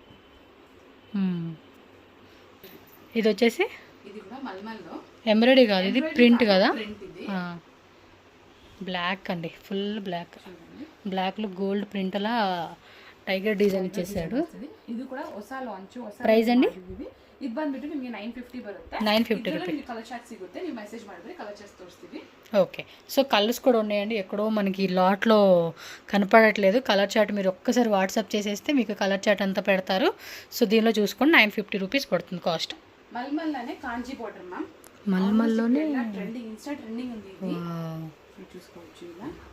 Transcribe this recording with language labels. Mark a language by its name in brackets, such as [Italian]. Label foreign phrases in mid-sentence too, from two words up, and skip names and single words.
[Telugu] ఇది వచ్చేసి ఇది కూడా మల్మల్లో ఎంబ్రాయిడరీ కాదు, ఇది ప్రింట్ కదా. ప్రింట్ ఇది బ్లాక్ అండి, [English] full black. [Telugu] బ్లాక్లో [English] gold print [Telugu] అలా [English] tiger design [Telugu] ఇచ్చేసాడు. ఇది కూడా ಹೊಸ లాంచ్. ಪ್ರೈಸ್ అండి [Kannada] ಇದು ಬಂದ್ಬಿಟ್ಟು ನಿಮಗೆ 950 ಬರುತ್ತೆ. [Telugu] 950 రూపీస్. [English] colour chart సిಗುತ್ತೆ, [Kannada] ನೀವು ಮೆಸೇಜ್ ಮಾಡಿದ್ರೆ [English] colour charts [Kannada] తోరిಸ್ತೀವಿ. [Telugu] ఓకే, సో కలర్స్ కూడా ఉన్నాయండి. ఎక్కడో మనకి లాట్లో కనపడట్లేదు. [English] colour chart [Telugu] మీరు ఒక్కసారి వాట్సాప్ చేసేస్తే మీకు [English] colour chart [Telugu] అంతా పెడతారు. సో దీనిలో చూసుకొని 950 రూపీస్ పడుతుంది కాస్ట్. మల్మల్లోనే కాంజీ బోర్డర్ మ్యామ్. మల్మల్లోనే ట్రెండింగ్, [English] Insta trending [Telugu] ఉంది ఇది. చూసుకోవచ్చు ఇలా.